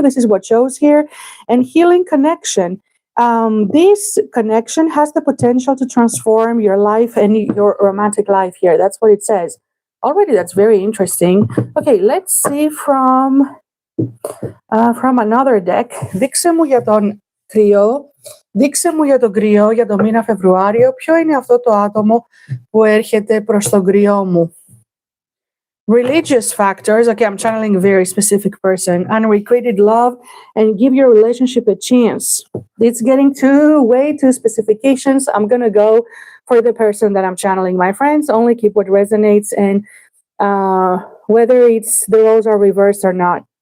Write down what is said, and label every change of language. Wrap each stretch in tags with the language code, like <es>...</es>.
<en>This is what shows here. And healing connection. This connection has the potential to transform your life and your romantic life here. That's what it says. Already, that's very interesting. Okay, let's see from another deck.</en> <el>Δείξε μου για τον κρυό. Δείξε μου για τον κρυό για το μήνα Φεβρουάριο. Ποιο είναι αυτό το άτομο που έρχεται προς τον κρυό μου?</el> <en>Religious factors. Okay, I'm channeling a very specific person. Unrequited love and give your relationship a chance. It's getting way too specifications. I'm going to go for the person that I'm channeling. My friends, only keep what resonates, and whether the roles are reversed or not.</en>